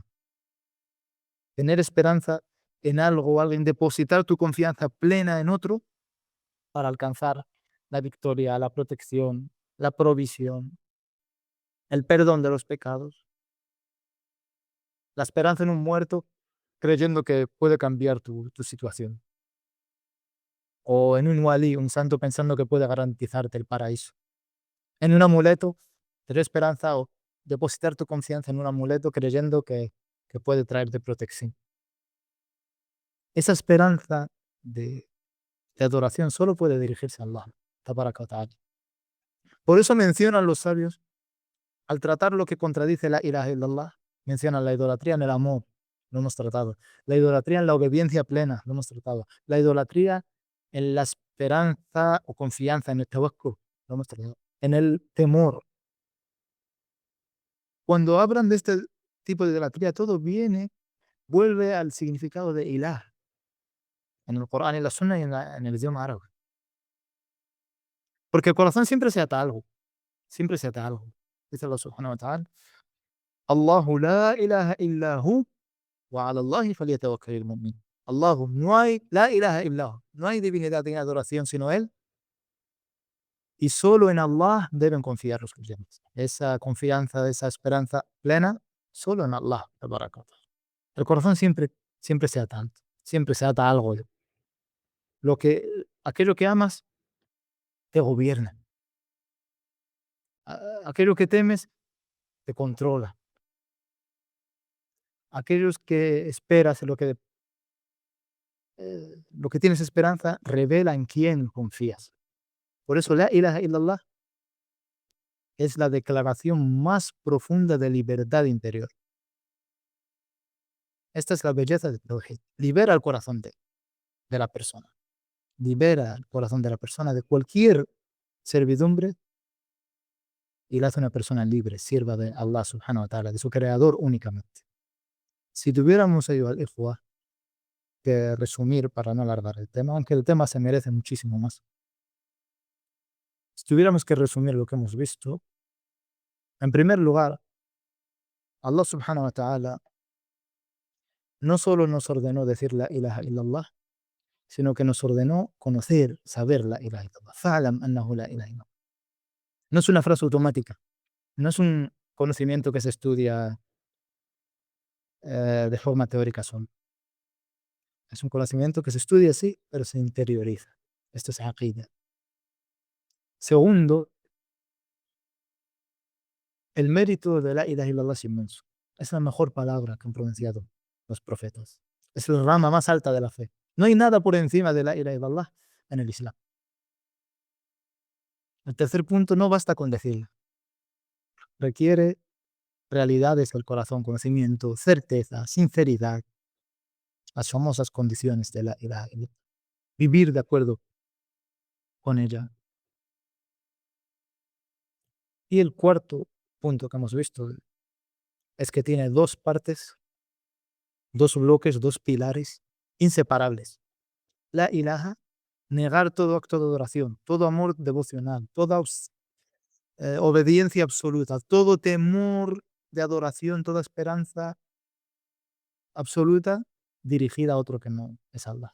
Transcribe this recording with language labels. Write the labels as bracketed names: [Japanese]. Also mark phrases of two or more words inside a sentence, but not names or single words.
[Spanish] Tener esperanza en algo o alguien, depositar tu confianza plena en otro para alcanzar la victoria, la protección, la provisión, el perdón de los pecados, la esperanza en un muerto creyendo que puede cambiar tu situación, o en un wali, un santo pensando que puede garantizarte el paraíso. En un amuleto, tener esperanza o depositar tu confianza en un amuleto creyendo que puede traerte protección. Esa esperanza de adoración solo puede dirigirse a Allah. [Arabic] تبارك وتعالى. [Spanish] Por eso mencionan los sabios, al tratar lo que contradice [Arabic] لا إله إلا الله, [Spanish] mencionan la idolatría en el amor, lo hemos tratado. La idolatría en la obediencia plena, lo hemos tratado. La idolatría en la esperanza o confianza, en el tawakkul, lo hemos tratado. En el temor. Cuando hablan de este tipo de idolatría, todo vuelve al significado de ilah, en el Corán, en la Sunna y en el idioma árabe. Porque el corazón siempre se ata a algo, siempre se ata a algo. [Arabic] Dice الله سبحانه وتعالى، الله لا إله إلا هو وعلى الله فليتوكل المؤمن. [Spanish] Allahu, no hay, [Arabic] لا إله إلا هو, [Spanish] no hay divinidad ni adoración sino Él, y solo en Allah deben confiar los creyentes. Esa confianza, esa esperanza plena, solo en Allah. [Arabic] تبارك وتعالى. [Spanish] El corazón siempre se ata, siempre se ata a algo. Aquello que amas te gobierna. Aquello que temes te controla. Aquellos que esperas, lo que tienes esperanza, revela en quién confías. Por eso [Arabic] لا إله إلا الله [Spanish] es la declaración más profunda de libertad interior. Esta es la belleza del Tawhid. Libera el corazón de la persona. Libera el corazón de la persona de cualquier servidumbre y la hace una persona libre, sierva de Allah [Arabic] سبحانه وتعالى, [Spanish] de su creador únicamente. Si tuviéramos ayuda al ikhwa, que resumir para no alargar el tema, aunque el tema se merece muchísimo más. Si tuviéramos que resumir lo que hemos visto, en primer lugar, Allah [Arabic] سبحانه وتعالى [Spanish] no solo nos ordenó decir [Arabic] لا إله إلا الله, [Spanish] sino que nos ordenó conocer, saber [Arabic] لا إله إلا الله. فاعلم أنه لا إله إلا الله. [Spanish] No es una frase automática, no es un conocimiento que se estudia de forma teórica solo. Es un conocimiento que se estudia sí, pero se interioriza. Esto es aqida. Segundo, el mérito de [Arabic] لا إله إلا الله [Spanish] es inmenso. Es la mejor palabra que han pronunciado los profetas. Es la rama más alta de la fe. No hay nada por encima de [Arabic] لا إله إلا الله [Spanish] en el Islam. El tercer punto, no basta con decirla. Requiere realidades del corazón, conocimiento, certeza, sinceridad, las famosas condiciones de [Arabic] لا إله إلا الله. [Spanish] Vivir de acuerdo con ella. Y el cuarto punto que hemos visto es que tiene dos partes, dos bloques, dos pilares inseparables. [Arabic] لا إله, [Spanish] negar todo acto de adoración, todo amor devocional, toda obediencia absoluta, todo temor de adoración, toda esperanza absoluta dirigida a otro que no es Allah.